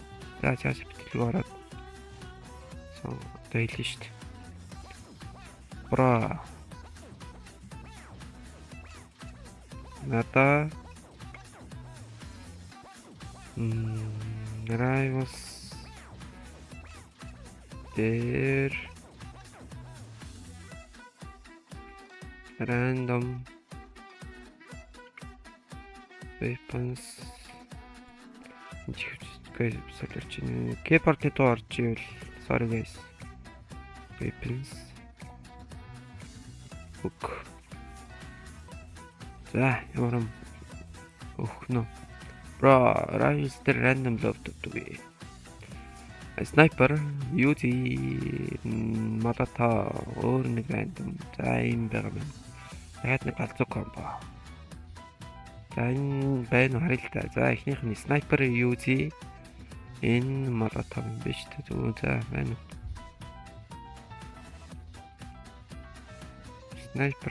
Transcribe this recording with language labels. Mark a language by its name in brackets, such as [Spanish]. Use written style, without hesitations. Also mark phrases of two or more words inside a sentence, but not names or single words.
[Mongolian] За ChatGPT-г ороод одоо хэлнэ шүү дээ. Бра. Надаа Rivals дээр [English] random weapons guys [Mongolian] солирч байна. Keyboard-ны дуу орж ивэл [English] sorry guys. [Mongolian] Weapons. Book. За, ямар юм. Нөө. Bro, Rivals дээр [English] random load [Mongolian] өгдөг. Sniper, UZ, Molotov, өөр нэг random. За, ийм байгаа юм. Яг нэг галзуу комбо. За энэ байна харъя л та. За эхнийх нь снайпер UZ энэ Molotov юм биш үү? Зөв за байна. Снайпер.